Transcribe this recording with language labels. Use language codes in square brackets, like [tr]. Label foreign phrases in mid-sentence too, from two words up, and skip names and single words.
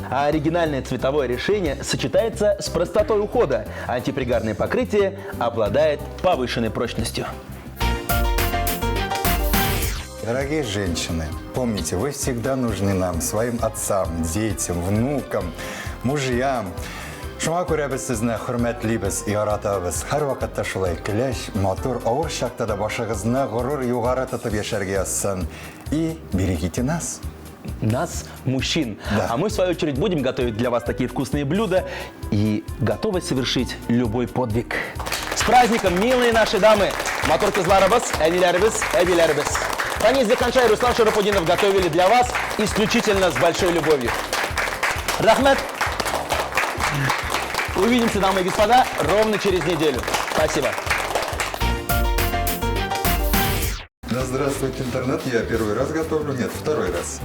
[ru] А оригинальное цветовое решение сочетается с простотой ухода. Антипригарное покрытие обладает повышенной прочностью. Дорогие женщины, помните, вы всегда нужны нам, своим отцам, детям, внукам, мужьям. [tt] Шуңа күрә без сезне хөрмәтлибез, яратабыз. Һәр вакытта шулай көләч, матур, авыр чакта да башыгызны горур югары тотып яшәргә язсын. [ru] И берегите нас. Нас, мужчин. Да. А мы, в свою очередь, будем готовить для вас такие вкусные блюда и готовы совершить любой подвиг. С праздником, милые наши дамы! [tt] Мотор кызларыбыз, әниләребез, әбиләребез. [ru] Фанис Зиханша и Руслан Шарапудинов готовили для вас исключительно с большой любовью. Рахмет! Увидимся, дамы и господа, ровно через неделю. Спасибо. Да здравствует интернет, я первый раз готовлю, нет, второй раз.